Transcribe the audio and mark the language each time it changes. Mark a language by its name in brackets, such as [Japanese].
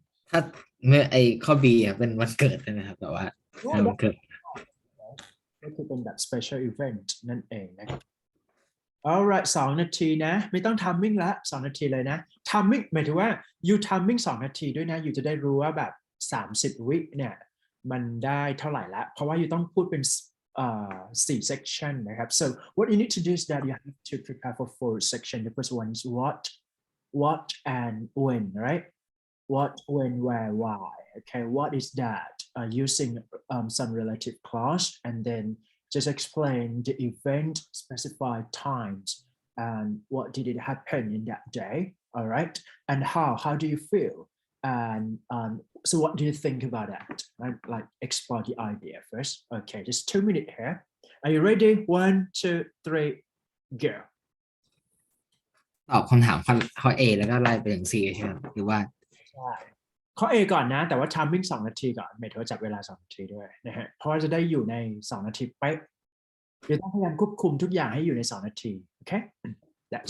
[Thai] ถ้าเมื่อไอข้อ B อ่ะเป็นวันเกิดนะครับแต่ว่าวันเกิด ก็คือเป็นแบบ special event นั่นเองนะครับ alright 2 นาทีนะไม่ต้อง timing ละ2 นาทีเลยนะ timing หมายถึงว่า [English] you timing [Thai] 2 นาทีด้วยนะ you จะได้รู้ว่าแบบ30 วิเนี่ย มันได้เท่าไหร่ละเพราะว่า [English] you [Thai] ต้องพูดเป็น4 [English] section นะครับ so what you need to do is that you have to prepare for 4 section the first one is what and when right what when where why okay what is that using some relative clause and then just explain the event specify times and what did it happen in that day all right and how do you feel and so what do you think about that right? Like explore the idea first okay just 2 minutes here are you ready 1 2 3 go [Thai] ตอบคำถามข้อ A แล้วก็ไล่ไปถึง C ใช่ไหมหรือว่า ใช่ข้อ A ก่อนนะแต่ว่า timing 2 นาทีก่อนหมายถึงว่าจับเวลา2 นาทีด้วยนะฮะเพราะว่าจะได้อยู่ใน2 นาทีเป๊ะเดี๋ยวต้องพยายามควบคุมทุกอย่างให้อยู่ใน2 นาทีโอเค That's